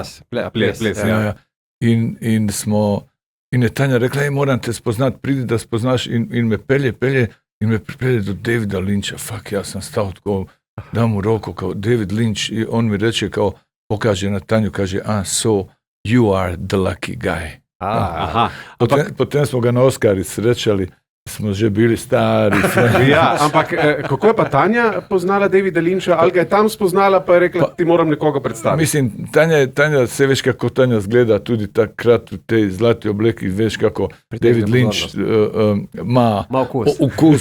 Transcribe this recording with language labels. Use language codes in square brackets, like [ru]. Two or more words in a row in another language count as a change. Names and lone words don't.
[sl] Ples. In je Tanja rekla, moram te spoznati, pridi da spoznaš in me pelje in me pripelje do Davida Lynča. [hr] Fak, ja sam stao tako, [sl] dam mu roko [hr] kao David Lynch i on mi reče kao, pokaže na Tanju, kaže, [en] so you are the lucky guy. [sl] Potem smo ga na Oscari srečali, smo že bili stari. Ja, ampak kako je pa Tanja poznala Davida Lynča, ali ga je tam spoznala, pa je rekla, ti moram nekoga predstaviti? Mislim, Tanja se veš kako Tanja zgleda, tudi takrat v tej zlati obleki, veš kako David Lynch ima ukus.